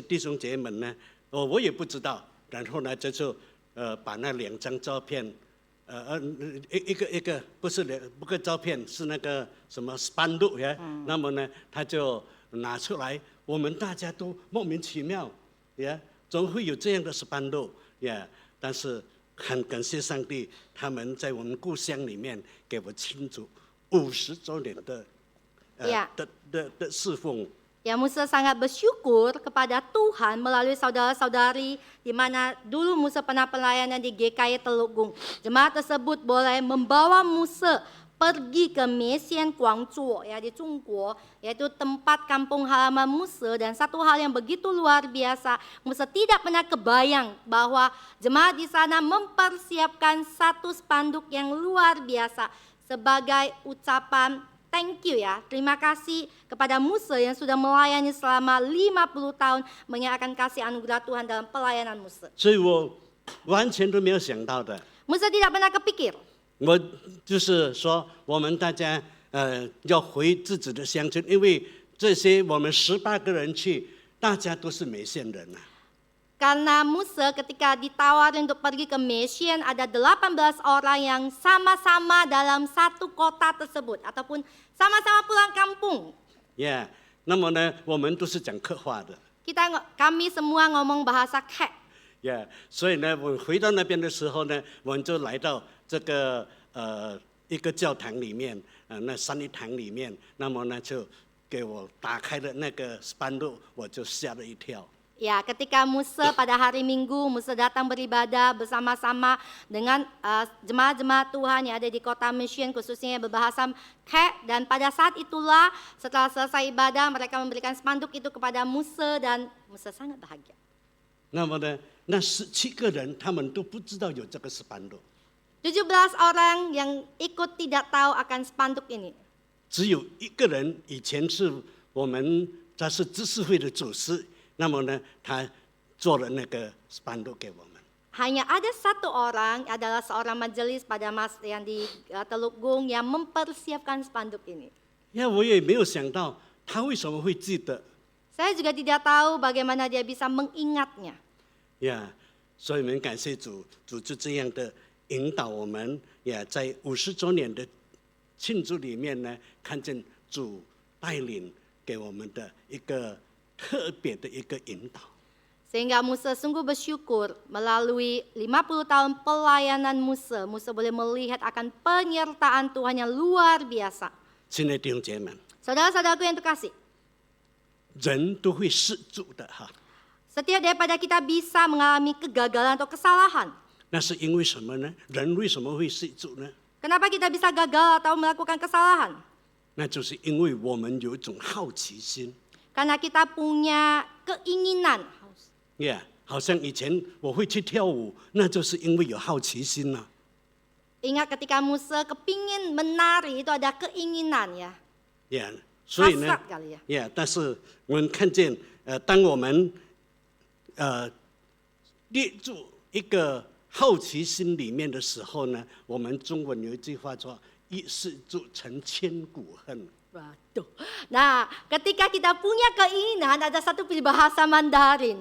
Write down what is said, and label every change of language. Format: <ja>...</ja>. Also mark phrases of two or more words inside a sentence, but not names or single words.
<zh>弟兄姐妹们呢，我也不知道，然后呢，就把那2张照片，一个不是不个照片，是那个什么 spanduk 呀，那么呢，他就拿出来，我们大家都莫名其妙，呀，怎么会有这样的spanduk 呀？但是很感谢上帝，他们在我们故乡里面给我庆祝50周年的侍奉。</zh> <id>Ya, Musa sangat bersyukur kepada Tuhan melalui saudara-saudari di mana dulu Musa pernah pelayanan di GKI Teluk Gung. Jemaat tersebut boleh membawa Musa pergi ke Mesian Guangzhou ya di Zhongguo, yaitu tempat kampung halaman Musa. Dan satu hal yang begitu luar biasa, Musa tidak pernah kebayang bahwa jemaat di sana mempersiapkan satu spanduk yang luar biasa sebagai ucapan</id> <en>thank you</en> <id>ya, terima kasih kepada Musa yang sudah melayani selama 50 tahun menyerahkan kasih anugerah Tuhan dalam pelayanan Musa.</id> <zh>所以我完全都没有想到的。</zh> <id>Musa tidak pernah kepikir.</id> <zh>我就是说，我们大家要回自己的乡村，因为这些我们18个人去，大家都是美县人啊。</zh> <id>Karena Musa ketika ditawarin untuk pergi ke Mesian, ada 18 orang yang sama-sama dalam satu kota tersebut ataupun sama-sama pulang kampung.</id> <zh>Yeah， 那么呢，我们都是讲客话的。</zh> <id>Kami semua ngomong bahasa Kek.</id> <zh>Yeah， 所以呢，我回到那边的时候呢，我们就来到这个一个教堂里面，那三一堂里面，那么呢就给我打开了那个spanduk，我就吓了一跳。</zh> <id>Ya, ketika Musa pada hari Minggu, Musa datang beribadah bersama-sama dengan jemaat-jemaat Tuhan yang ada di kota Mesian, khususnya yang berbahasa Kek. Dan pada saat itulah setelah selesai ibadah, mereka memberikan spanduk itu kepada Musa dan Musa sangat bahagia.</id> <zh>那么呢，那17个人他们都不知道有这个 spanduk。</zh> <id>17 orang yang ikut tidak tahu akan spanduk ini.</id> <zh>只有一个人以前是我们他是知识会的主司。那么呢，他做了那个spanduk给我们。</zh> <id>Hanya ada satu orang, adalah seorang majelis pada Mas yang di Teluk Gung yang mempersiapkan spanduk ini.</id> <zh>呀，我也没有想到他为什么会记得。</zh> <id>Saya juga tidak tahu bagaimana dia bisa mengingatnya.</id> <zh>呀，所以我们感谢主，主就这样的引导我们，也在50周年的庆祝里面呢，看见主带领给我们的一个 特别的一个引导，</zh> <id>Sehingga Musa sungguh bersyukur melalui 50 tahun pelayanan Musa, Musa boleh melihat akan penyertaan Tuhan yang luar biasa.</id> <zh>亲爱的弟兄姐妹们，</zh> <id>Saudara-saudaraku yang terkasih,</id> <zh>人都会失足的哈，</zh> <id>setiap daripada kita bisa mengalami kegagalan atau kesalahan.</id> <zh>那是因为什么呢？人为什么会失足呢？</zh> <id>Kenapa kita bisa gagal atau melakukan kesalahan?</id> <zh>那就是因为我们有一种好奇心。</zh> <id>Karena kita punya keinginan.</id> <zh>呀，好像以前我会去跳舞，那就是因为有好奇心呐。</zh> <id>Ingat ketika Musa kepingin menari itu ada keinginan ya.</id> <zh>呀，所以呢</zh> <id>Hasrat kali ya.</id> <zh>呀，但是我们看见，当我们列入一个好奇心里面的时候呢，我们中文有一句话说：“一失足成千古恨。”</zh> <id>Waduh. Nah, ketika kita punya keinginan, ada satu bahasa Mandarin.</id>